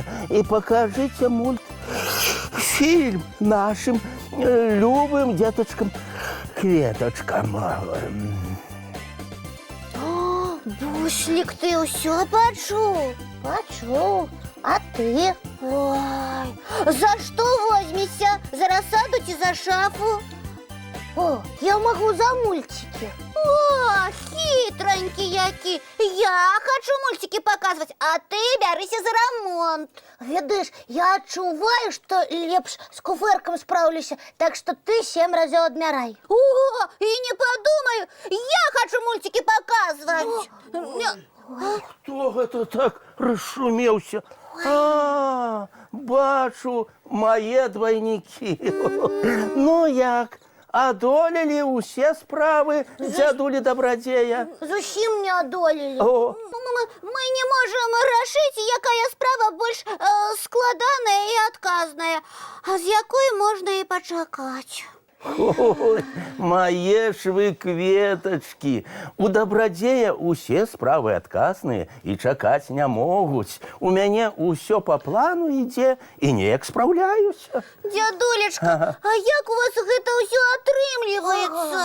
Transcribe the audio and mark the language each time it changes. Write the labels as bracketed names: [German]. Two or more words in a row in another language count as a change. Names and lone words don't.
[Belarusian] І пакажыце мультфільм нашым любым дзетачкам кветачкам. Буслік, ты ўсё пачуў? Пачуў. А ты? Ой, за што возьмешся? За расаду ці за шафу? [Russian] О, я могу за мультики. [Belarusian] О, хитронький які. [Russian] Я хочу мультики показывать, а ты бярися за ремонт. [Belarusian] Ведаеш, я адчуваю, што лепш з куфэркам спраўлюся, так што ты 7 разоў адмярай. [Russian] О, и не подумаю, я хочу мультики показывать. [Belarusian] Хто гэта так расшумеўся? Бачу, мае двайнікі. Ну як, адолелі ўсе справы дзядулі дабрадзея? Зусім не адолелі. О, [Russian] Мы не можем решить, [Belarusian] якая справа больш складаная [Russian] и отказная, [Belarusian] а з якой [Russian] можно и [Belarusian] почакать. ой, мае ж вы кветачкі. У дабрадзея усе справы адказныя і чакаць не могуць. У мяне ўсё па плану ідзе і неяк спраўляюся. Дядулечка, а як у вас гэта ўсё атрымліваецца?